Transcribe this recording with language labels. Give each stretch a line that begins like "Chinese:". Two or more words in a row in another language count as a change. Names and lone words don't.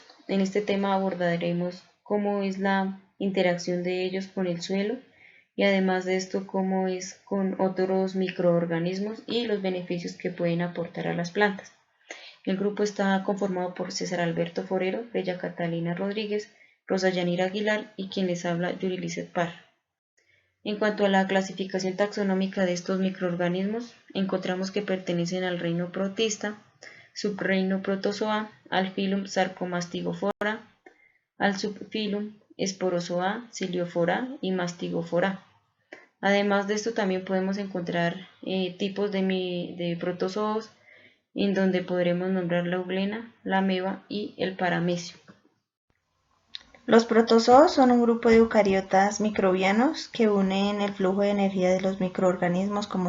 Spanish: En este tema abordaremos cómo es la interacción de ellos con el suelo y además de esto cómo es con otros microorganismos y los beneficios que pueden aportar a las plantas. El grupo está conformado por César Alberto Forero, Bella Catalina Rodríguez, Rosa Yanira Aguilar y quien les habla, Yuri Lizeth Parra. En cuanto a la clasificación taxonómica de estos microorganismos, encontramos que pertenecen al reino Protista, subreino Protozoa, al filum Sarcomastigofora, al subfilum Sporozoa, Ciliophora y Mastigophora. Además de esto también podemos encontrar tipos de protozoos en donde podremos nombrar la euglena, la ameba y el paramecio. Los protozoos son un grupo de eucariotas microbianos que unen el flujo de energía de los microorganismos como